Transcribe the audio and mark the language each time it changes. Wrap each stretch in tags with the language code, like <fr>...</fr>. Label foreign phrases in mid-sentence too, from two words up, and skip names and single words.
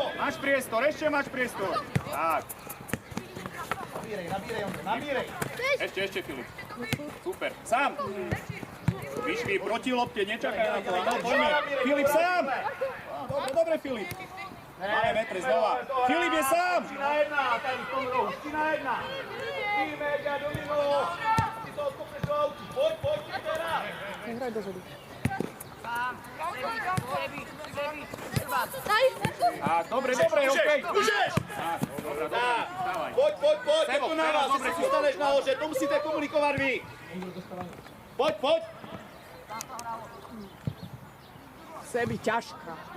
<sk>Máš priestor, ešte máš priestor. Tak.</sk> <cs>Nabírej.</cs> <sk>Ešte, Filip. Super, sám. Vyšví proti lopte, nečakaj na to. No, poďme. Filip sám! Dobre, Filip. Máme metre znova. Filip je sám!</sk> <cs>3 na 1, tady v tom rohu, 3 na 1. Ty, Meďa, domino. Ty to odkopneš do autu. Pojď, teda. Nehraj dozadu. Tak, dobre, okej. Můžeš!</cs> <sk>Tak, dobre, stávaj.</sk> <cs>Pojď, Sebo,</cs> <sk>tu na nás, dobre,</sk> <cs>si staneš nahoře, to musíte komunikovat vy. Pojď.</cs> <sk>Sebi ťažká.</sk>